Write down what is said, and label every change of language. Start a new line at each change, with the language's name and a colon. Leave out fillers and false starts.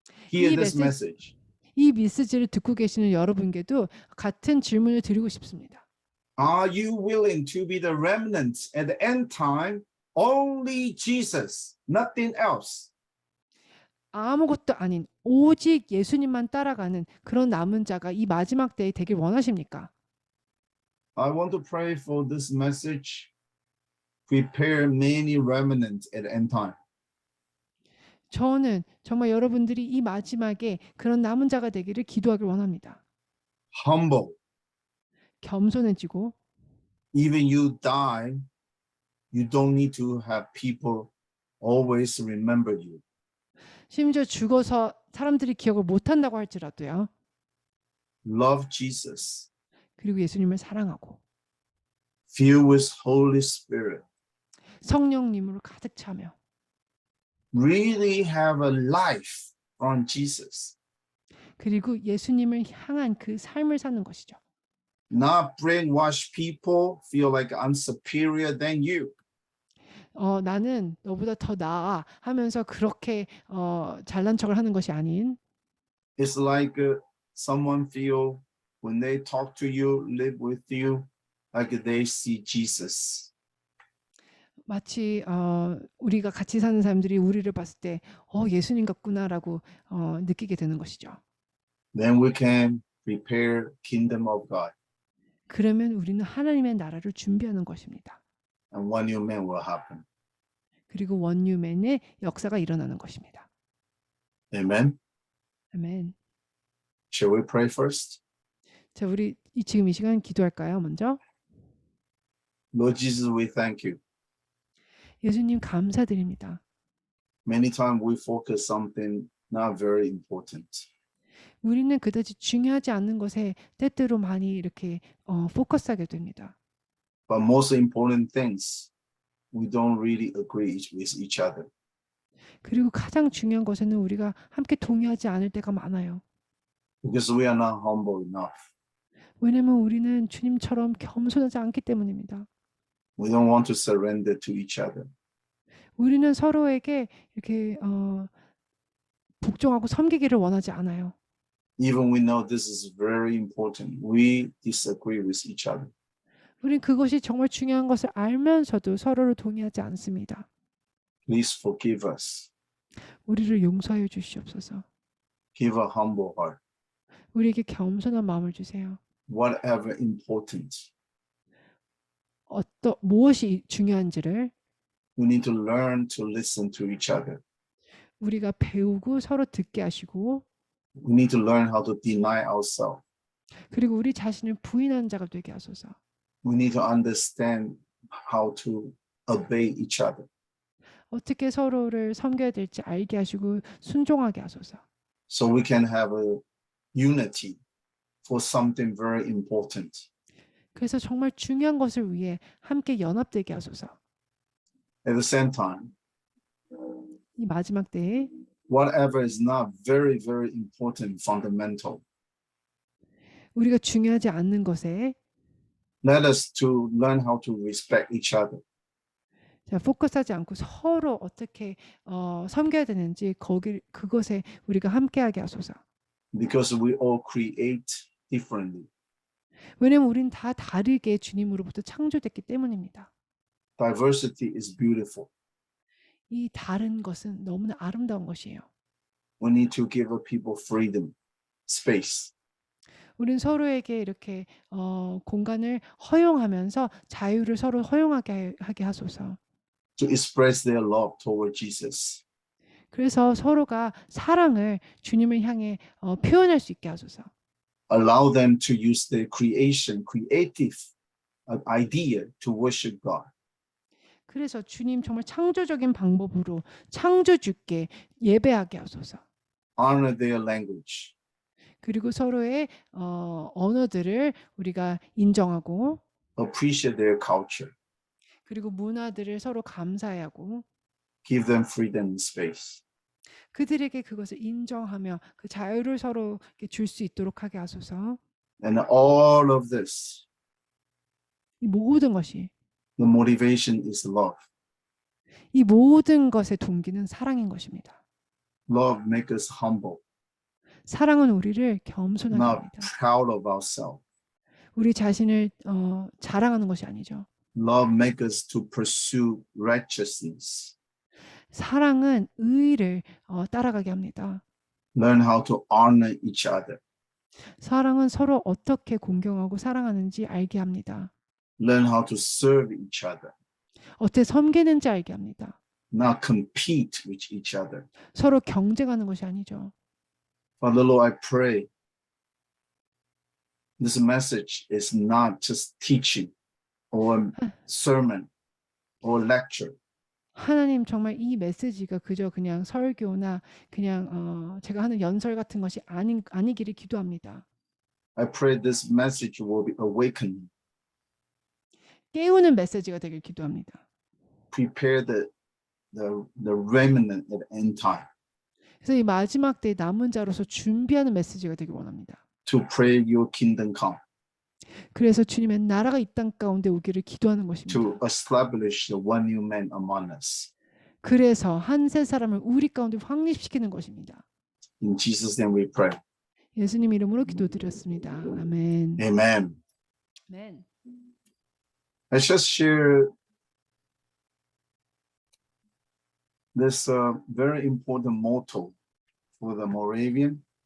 English: Hear
Korean: 이
English: this
Korean: 메시지,
English: message.
Korean: 이 메시지를 듣고 계시는 여러분께도 같은 질문을 드리고 싶습니다.
English: Are you willing to be the remnants at the end time? Only Jesus, nothing else.
Korean: 아무것도 아닌 오직 예수님만 따라가는 그런 남은 자가 이 마지막 때에 되길 원하십니까?
English: I want to pray for this message. Prepare many remnants at the end time.
Korean: 저는 정말 여러분들이 이 마지막에 그런 남은 자가 되기를 기도하길 원합니다.
English: Humble.
Korean: 겸손해지고
English: Even you die, you don't need to have people always remember you.
Korean: 심지어 죽어서 사람들이 기억을 못한다고 할지라도요.
English: Love Jesus.
Korean: 그리고 예수님을 사랑하고
English: Filled with Holy Spirit.
Korean: 성령님으로 가득 차며
English: Really have a life on Jesus.
Korean: 그리고 예수님을 향한 그 삶을 사는 것이죠.
English: Not brainwash people, feel like I'm superior than you.
Korean: 나는 너보다 더 나아 하면서 그렇게 잘난 척을 하는 것이 아닌
English: It's like someone feel when they talk to you, live with you, like they see Jesus.
Korean: 마치 우리가 같이 사는 사람들이 우리를 봤을 때 예수님 같구나라고 느끼게 되는 것이죠.
English: Then we can prepare kingdom of God,
Korean: 그러면 우리는 하나님의 나라를 준비하는 것입니다.
English: and one new man will happen.
Korean: 그리고 원유맨의 역사가 일어나는 것입니다.
English: Amen.
Korean: 아멘.
English: Shall we pray first?
Korean: 자, 우리 지금 이 시간 기도할까요? 먼저
English: Lord Jesus, we thank you.
Korean: 예수님 감사드립니다.
English: Many times we focus something not very important.
Korean: 우리는 그다지 중요하지 않는 것에 때때로 많이 이렇게 포커스하게 됩니다.
English: But most important things, we don't really agree with each other.
Korean: 그리고 가장 중요한 것에는 우리가 함께 동의하지 않을 때가 많아요.
English: Because we are not humble enough.
Korean: 왜냐하면 우리는 주님처럼 겸손하지 않기 때문입니다.
English: We don't want to surrender to each other.
Korean: 우리는 서로에게 이렇게 복종하고 섬기기를 원하지 않아요.
English: Even we know this is very important, we disagree with each other.
Korean: 우린 그것이 정말 중요한 것을 알면서도 서로를 동의하지 않습니다.
English: Please forgive us.
Korean: 우리를 용서하여 주시옵소서.
English: Give a humble heart.
Korean: 우리에게 겸손한 마음을 주세요.
English: Whatever important,
Korean: 무엇이 중요한지를
English: we need to learn to listen to each other.
Korean: 우리가 배우고 서로 듣게 하시고
English: We need to learn how to deny ourselves.
Korean: 그리고 우리 자신을 부인하는 자가 되게 하소서.
English: We need to understand how to obey each other.
Korean: 어떻게 서로를 섬겨야 될지 알게 하시고 순종하게 하소서.
English: So we can have a unity for something very important.
Korean: 그래서 정말 중요한 것을 위해 함께 연합되게 하소서.
English: At the same time,
Korean: 이 마지막 때에
English: whatever is not very, very important, fundamental,
Korean: 우리가 중요하지 않는 것에
English: let us to learn how to respect each other.
Korean: 자, 포커스하지 않고 서로 어떻게 섬겨야 되는지 그것에 우리가 함께하게 하소서.
English: Because we all create differently.
Korean: 왜냐하면 우린 다 다르게 주님으로부터 창조됐기 때문입니다.
English: Diversity is beautiful.
Korean: 이 다른 것은 너무나 아름다운 것이에요.
English: We need to give people freedom, space.
Korean: 우린 서로에게 이렇게 공간을 허용하면서 자유를 서로 허용하게 하게 하소서.
English: To express their love toward Jesus.
Korean: 그래서 서로가 사랑을 주님을 향해 표현할 수 있게 하소서.
English: Allow them to use their creative idea to worship God.
Korean: 그래서 주님 정말 창조적인 방법으로 창조주께 예배하게 하소서.
English: Honor their language.
Korean: 그리고 서로의 언어들을 우리가 인정하고
English: Appreciate their culture.
Korean: 그리고 문화들을 서로 감사하고
English: Give them freedom and space.
Korean: 그들에게 그것을 인정하며 그 자유를 서로 줄 수 있도록 하게 하소서.
English: And all of this,
Korean: 이 모든 것이
English: the motivation is love.
Korean: 이 모든 것의 동기는 사랑인 것입니다.
English: Love makes us humble,
Korean: 사랑은 우리를 겸손하게
English: not
Korean: 합니다.
English: proud of ourselves.
Korean: 우리 자신을 자랑하는 것이 아니죠.
English: Love makes us to pursue righteousness,
Korean: 사랑은 의를 따라가게 합니다.
English: learn how to honor each other,
Korean: 사랑은 서로 어떻게 공경하고 사랑하는지 알게 합니다.
English: learn how to serve each other,
Korean: 어떻게 섬기는지 알게 합니다.
English: not compete with each other.
Korean: 서로 경쟁하는 것이 아니죠.
English: Father Lord, I pray this message is not just teaching or sermon or lecture.
Korean: 하나님 정말 이 메시지가 그냥 설교나 그냥 제가 하는 연설 같은 것이 아니기를 기도합니다.
English: I pray this message will be awakening,
Korean: 깨우는 메시지가 되길 기도합니다.
English: prepare the remnant at end time
Korean: 그래서 이 마지막 때의 남은 자로서 준비하는 메시지가 되길 원합니다.
English: to pray your kingdom come,
Korean: 그래서 주님의 나라가 이 땅 가운데 오기를 기도하는
English: to
Korean: 것입니다.
English: establish the one new man among us.
Korean: 그래서 한 세 사람을 우리 가운데 확립시키는 것입니다.
English: In Jesus' name we pray.
Korean: 예수님 이름으로 기도드렸습니다. 아멘.
English: Amen.
Korean: 아멘.
English: I just share this very important motto for the Moravian.